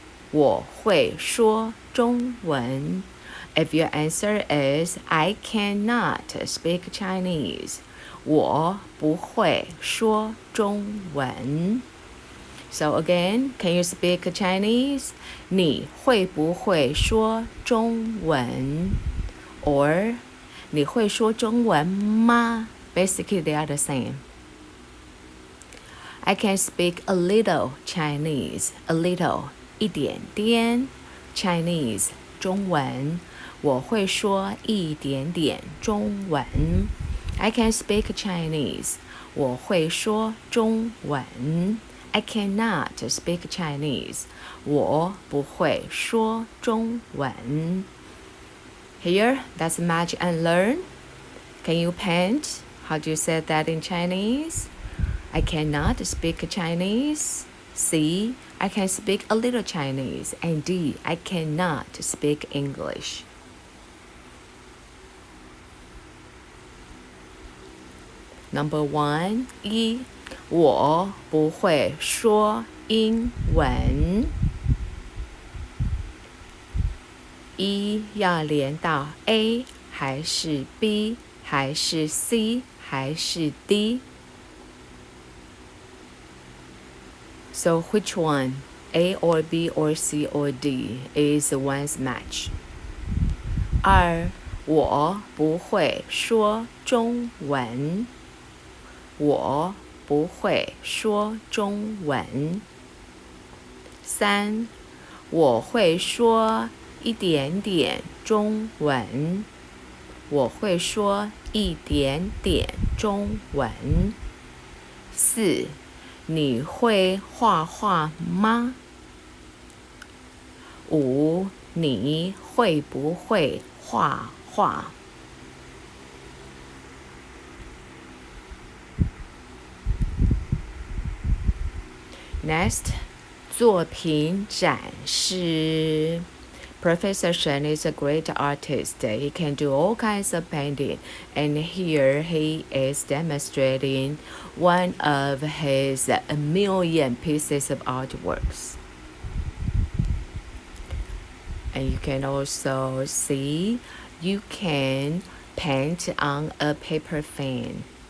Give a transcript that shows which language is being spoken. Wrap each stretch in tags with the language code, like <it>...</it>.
<zh>我会说中文</zh> <en>If your answer is, I cannot speak Chinese.</en> <zh>我不会说中文</zh> <en>So again, can you speak Chinese?</en> <zh>你会不会说中文</zh> <en>Or</en> <zh>你会说中文吗</zh> <en>Basically, they are the same. I can speak a little Chinese. A little,</en> <zh>一点点</zh> <en>Chinese,</en> <zh>中文我会说一点点中文</zh> <en>I can speak Chinese.</en> <zh>我会说中文</zh> <en>I cannot speak Chinese.</en> <zh>我不会说中文</zh> <en>Here, that's match and learn. Can you paint? How do you say that in Chinese? I cannot speak Chinese. C, I can speak a little Chinese. And D, I cannot speak English. Number 1,</en> <zh>一我不会说英文一要连到 A 还是 B 还是 C 还是 D?</zh> <en>So which one, A or B or C or D, is one's match?</en> <zh>2, 我不会说中文我不会说中文3, 我会说一点点中文我会说一点点中文4, 你会画画吗</zh> <en>5,</en> <zh>你会不会画画</zh> <en>Next,</en> <zh>作品展示</zh> <en>Professor Shin is a great artist. He can do all kinds of painting. And here he is demonstrating one of his a million pieces of artworks. And you can also see you can paint on a paper fan.</en>